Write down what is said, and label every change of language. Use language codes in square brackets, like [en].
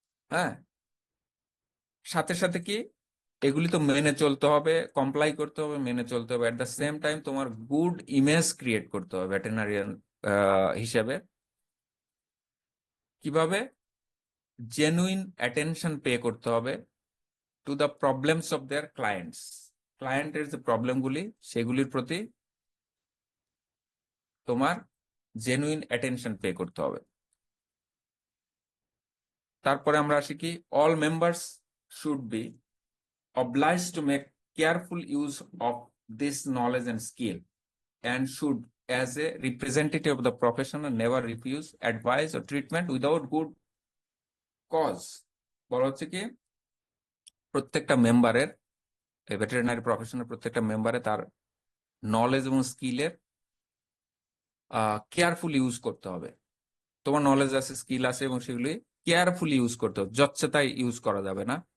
[bn] হ্যাঁ, সাথে সাথে কি এগুলি তো মেনে চলতে হবে, কমপ্লাই করতে হবে, মেনে চলতে হবে, এট দ্য সেম টাইম তোমার গুড ইমেজ ক্রিয়েট করতে হবে ভেটেরিনারিয়ান হিসেবে। কিভাবে? [en] genuine attention pay [bn] করতে হবে [en] To the problems of their clients. [bn] ক্লায়েন্টের যে প্রবলেমগুলি সেগুলির প্রতি তোমার জেনুইন অ্যাটেনশন পে করতে হবে। তারপরে আমরা আসি কি, [en] All members should be obliged to make careful use of this knowledge and skill and should, as a representative of the profession, never refuse advice or treatment without good cause। [bn] বলা হচ্ছে কি, প্রত্যেকটা মেম্বারের, ভেটেরিনারি প্রফেশনের প্রত্যেকটা মেম্বারে তার knowledge এবং স্কিলের কেয়ারফুল ইউজ করতে হবে। তোমার নলেজ আছে, স্কিল আছে, এবং সেগুলি কেয়ারফুলি ইউজ করতে হবে, যচ্ছেতাই ইউজ করা যাবে না।